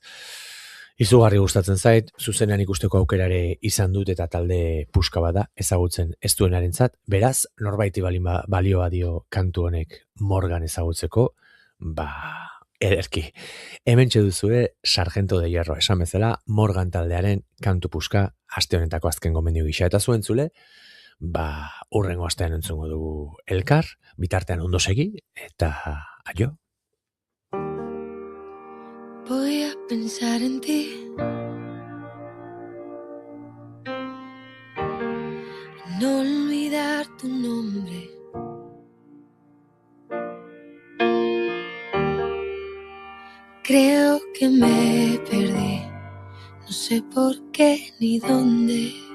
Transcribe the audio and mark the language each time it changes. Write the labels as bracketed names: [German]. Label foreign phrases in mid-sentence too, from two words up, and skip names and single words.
[Basque] Izugarri gustatzen zait, zuzenean ikusteko aukerare izan dut eta talde puska bada ezagutzen ez duenarentzat, beraz norbaiti balioa dio kantu honek Morgan ezagutzeko, ederki. Hementxe duzue Sargento de Hierro, esan bezala Morgan taldearen kantu puska aste honetako azken gomendio gisa, eta zuen zule, urrengo astean entzungo dugu elkar, bitartean ondo segi, eta aio. [Spanish] Voy a pensar en ti, no olvidar tu nombre. Creo que me perdí, no sé por qué ni dónde.